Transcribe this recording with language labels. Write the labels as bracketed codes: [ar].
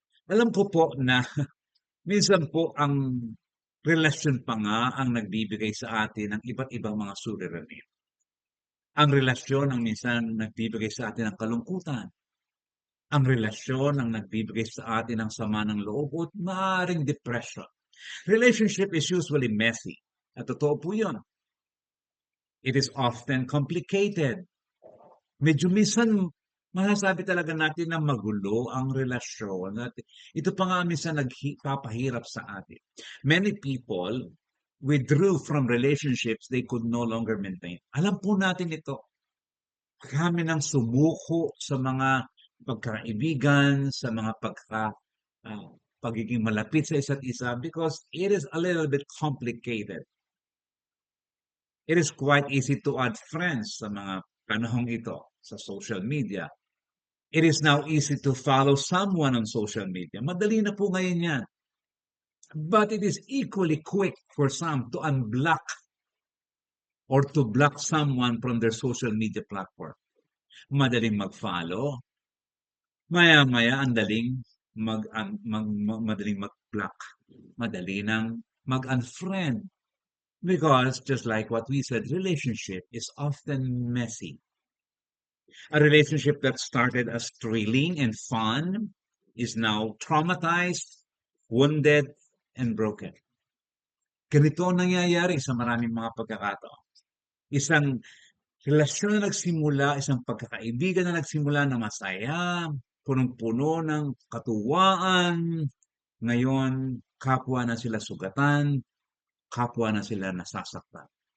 [tl] Alam ko po na minsan po ang relasyon pa nga ang nagbibigay sa atin ng iba't ibang mga suliranin. Ang relasyon ang minsan nagbibigay sa atin ng kalungkutan. Ang relasyon ang nagbibigay sa atin ng sama ng loob at maaaring depression. [en] Relationship is usually messy. [tl] At totoo po yun. [en] It is often complicated. [tl] Medyo minsan masasabi talaga natin na magulo ang relasyon at ito pa nga minsan nagpapahirap sa atin. [en] Many people withdrew from relationships they could no longer maintain. [tl] Alam po natin ito. Kami nang sumuko sa mga pagkaibigan, sa mga ah, pagiging malapit sa isa't isa [en] because it is a little bit complicated. It is quite easy to add friends [tl] sa mga panahong ito [en] sa social media. It is now easy to follow someone on social media. [tl] Madali na po ngayon yan. [en] But it is equally quick for some to unblock or to block someone from their social media platform. [tl] Madaling mag-follow. Maya-maya, ang daling madaling mag-block. Madali nang mag-unfriend. [en] Because just like what we said, relationship is often messy. A relationship that started as thrilling and fun is now traumatized, wounded, and broken. [tl] Ganito ang nangyayari sa maraming mga pagkakataon. Isang relasyon na nagsimula, isang pagkakaibigan na nagsimula na masaya, punong-puno ng katuwaan, ngayon kapwa na sila sugatan, kapwa na sila nasasaktan.